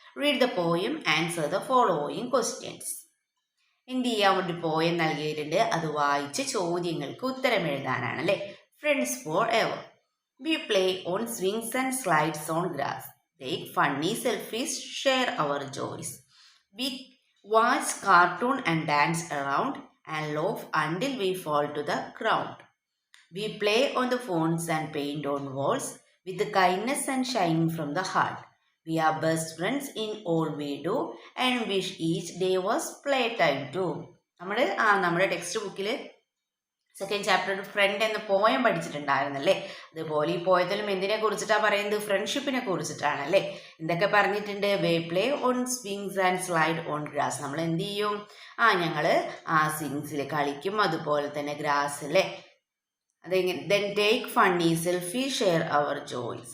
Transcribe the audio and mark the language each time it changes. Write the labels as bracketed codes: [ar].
[en] Read the poem, answer the following questions. [ml] എന്ത് ചെയ്യാൻ ഒരു പോയം നൽകിയിട്ടുണ്ട്, അത് വായിച്ച് ചോദ്യങ്ങൾക്ക് ഉത്തരം എഴുതാനാണ് അല്ലേ. [en] Friends for ever. We play on swings and slides on grass. Take funny selfies, share our joys. We watch cartoon and dance around and laugh until we fall to the ground. We play on the phones and paint on walls with the kindness and shining from the heart. We are best friends in all we do and wish each day was playtime too. [ml] നമ്മുടെ text ബുക്കിൽ second chapter front എന്ന poem പഠിച്ചിട്ടുണ്ടായിരുന്നല്ലേ. അതുപോലെ ഈ പോയത്തിലും എന്തിനെ കുറിച്ചിട്ടാണ് പറയുന്നത്, ഫ്രണ്ട്ഷിപ്പിനെ കുറിച്ചിട്ടാണല്ലേ. എന്തൊക്കെ പറഞ്ഞിട്ടുണ്ട്, [en] We play on swings and slide on grass. [ml] നമ്മൾ എന്ത് ചെയ്യും, ഞങ്ങൾ സ്വിങ്സിൽ കളിക്കും, അതുപോലെ തന്നെ ഗ്രാസിലെ [en] Then take funny selfie, share our joys.